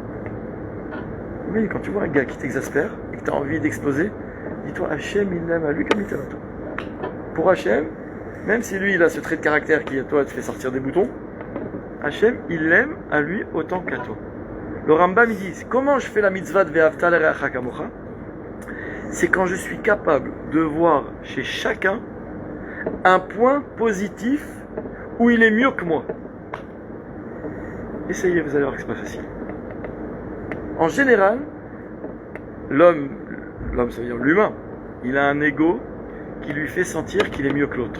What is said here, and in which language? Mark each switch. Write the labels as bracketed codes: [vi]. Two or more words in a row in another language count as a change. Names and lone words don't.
[fr] Oui, quand tu vois un gars qui t'exaspère et que tu as envie d'exploser, dis-toi, Hachem, il l'aime à lui comme il t'aime à toi. Pour Hachem, même si lui, il a ce trait de caractère qui, à toi, te fait sortir des boutons, Hachem, il l'aime à lui autant qu'à toi. Le Rambam, il dit, comment je fais la mitzvah de [he] ואהבת לרעך כמוך? [fr] C'est quand je suis capable de voir chez chacun un point positif où il est mieux que moi. Essayez, vous allez voir que c'est pas facile. En général, l'homme ça veut dire l'humain, il a un ego qui lui fait sentir qu'il est mieux que l'autre.